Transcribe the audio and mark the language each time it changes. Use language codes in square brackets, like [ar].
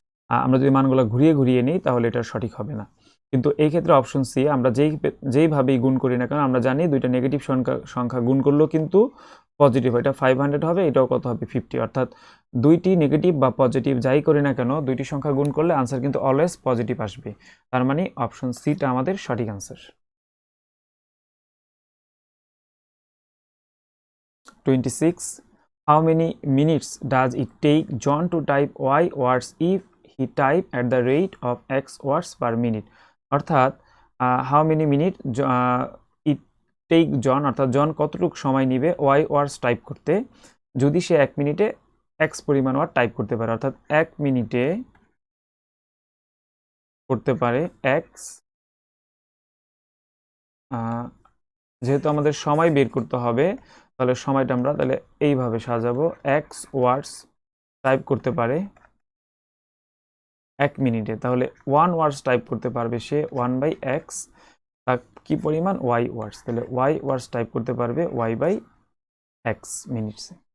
[bn] আমরা যদি মানগুলো ঘুরিয়ে ঘুরিয়ে নিই তাহলে এটা সঠিক হবে না। কিন্তু এই ক্ষেত্রে অপশন সি, আমরা যেইভাবেই গুণ করি না কেন, আমরা জানি দুইটা নেগেটিভ সংখ্যা গুণ করলেও কিন্তু পজিটিভ, এটা 500 হবে, এটাও কত হবে 50। অর্থাৎ দুইটি নেগেটিভ বা পজিটিভ যাই করি না কেন, দুইটি সংখ্যা গুণ করলে আনসার কিন্তু অলওয়েজ পজিটিভ আসবে। তার মানে অপশন সিটা আমাদের সঠিক answer. [en] 26, how many minutes does it take John to type y words if he type at the rate of x words per minute? [bn] অর্থাৎ [en] how many minute it take John, [bn] অর্থাৎ জন কতটুকু সময় নিবে y words টাইপ করতে যদি সে 1 মিনিটে x পরিমাণ word type করতে পারে। অর্থাৎ 1 মিনিটে করতে পারে x, যেহেতু আমাদের সময় বের করতে হবে, তাহলে সময়টা আমরা তাহলে এইভাবে সাজাবো, x ওয়ার্ডস টাইপ করতে পারে 1 মিনিটে, তাহলে 1 ওয়ার্ডস টাইপ করতে পারবে সে 1/x, তার কি পরিমাণ y ওয়ার্ডস, তাহলে y ওয়ার্ডস টাইপ করতে পারবে y/x মিনিটস।